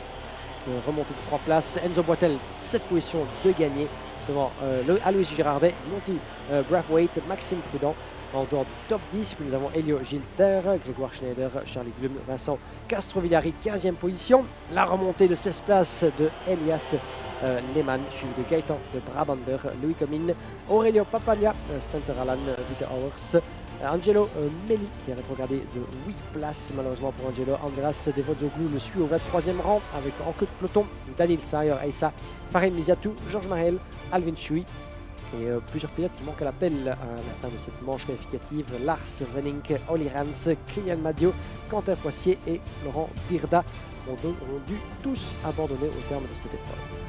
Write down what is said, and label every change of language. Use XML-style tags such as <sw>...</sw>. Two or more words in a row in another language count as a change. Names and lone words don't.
<fr>Remontée de 3 places, Enzo Boitel, 7 positions de gagné devant Alois Girardet, Monty Braithwaite, Maxime Prudent en dehors du top 10. Puis nous avons Elio Gilter, Grégoire Schneider, Charlie Glum, Vincent Castrovillari, 15e position. La remontée de 16 places de Elias Lehmann, suivi de Gaëtan de Brabander, Louis Comines, Aurelio Papagna, Spencer Allan, Dieter Auers, Angelo Melli qui est rétrogradé de 8 places malheureusement pour Angelo. Andras Devozoglou le suit au 23e rang avec en queue de peloton Daniel Sayer, Aïssa, Farid Miziatou, Georges Marel, Alvin Chui et plusieurs pilotes qui manquent à l'appel à la fin de cette manche qualificative. Lars Venink, Olli Rans, Kylian Madio, Quentin Foissier et Laurent Dirda ont dû tous abandonner au terme de cette épreuve.</fr>